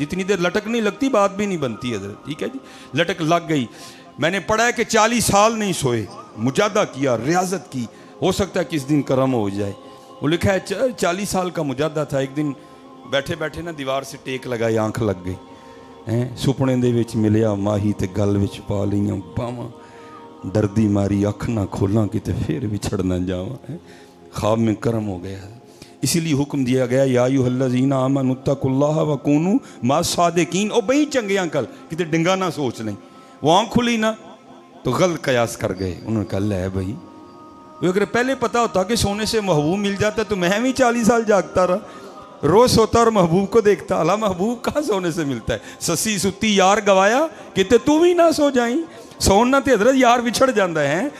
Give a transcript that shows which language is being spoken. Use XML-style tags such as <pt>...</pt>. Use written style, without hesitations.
<ur>جتنی دیر لٹک نہیں لگتی بات بھی نہیں بنتی حضرت. ٹھیک ہے جی، لٹک لگ گئی. میں نے پڑھا ہے کہ 40 سال نہیں سوئے، مجاہدہ کیا، ریاضت کی. ہو سکتا ہے کس دن کرم ہو جائے. وہ لکھا ہے 40 سال کا مجاہدہ تھا. ایک دن بیٹھے بیٹھے نا دیوار سے ٹیک لگائی، آنکھ لگ گئی.</ur> <pa>سپنے دے وچ ملیا ماہی تے گل وچ پا لیاں باواں، دردی ماری اکھ نہ کھولاں کتے پھر وچھڑ نہ جاواں.</pa> <ur>خواب میں کرم ہو گیا. اسی لیے حکم دیا گیا</ur> <ar>یا ایھا الذین آمنوا اتقوا اللہ وکونوا مع الصادقین.</ar> <pa>او بئی چنگیاں کل کتے ڈنگا نہ سوچ لیں.</pa> <ur>وہ آنکھ کھلی نا تو غلط قیاس کر گئے. انہوں نے کہا لے بھائی، اگر پہلے پتا ہوتا کہ سونے سے محبوب مل جاتا تو میں بھی 40 سال جاگتا رہا، روز سوتا اور محبوب کو دیکھتا. اللہ محبوب کہاں سونے سے ملتا ہے.</ur> <pa>سسی ستی یار گوایا کتے تو بھی نہ سو جائیں. سونا تے حضرت یار وچھڑ جاندہ ہے.</pa>